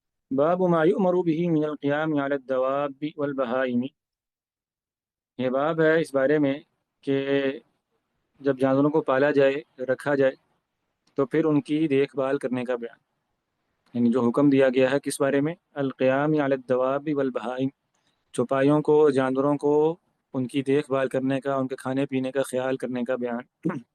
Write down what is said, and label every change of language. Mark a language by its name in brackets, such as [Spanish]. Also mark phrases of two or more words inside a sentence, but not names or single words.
[Arabic] باب ما یؤمر به من القیام علی الدواب والبہائم۔ [Urdu] یہ باب ہے اس بارے میں کہ جب جانوروں کو پالا جائے، رکھا جائے، تو پھر ان کی دیکھ بھال کرنے کا بیان، یعنی جو حکم دیا گیا ہے کس بارے میں، [Arabic] القیام علی الدواب والبہائم، [Urdu] چوپایوں کو، جانوروں کو ان کی دیکھ بھال کرنے کا، ان کے کھانے پینے کا خیال کرنے کا بیان۔